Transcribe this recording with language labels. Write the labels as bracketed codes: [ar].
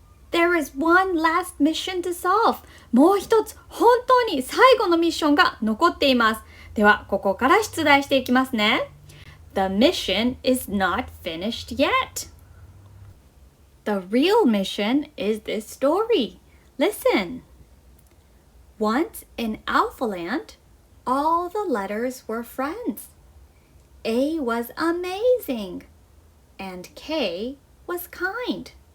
[en] There is one last mission to solve. [ja] もう一つ、本当に最後のミッションが残っています。では、ここから出題していきますね。 [en] The mission is not finished yet. The real mission is this story. Listen. Once in Alphaland, all the letters were friends. A was amazing, and K was kind.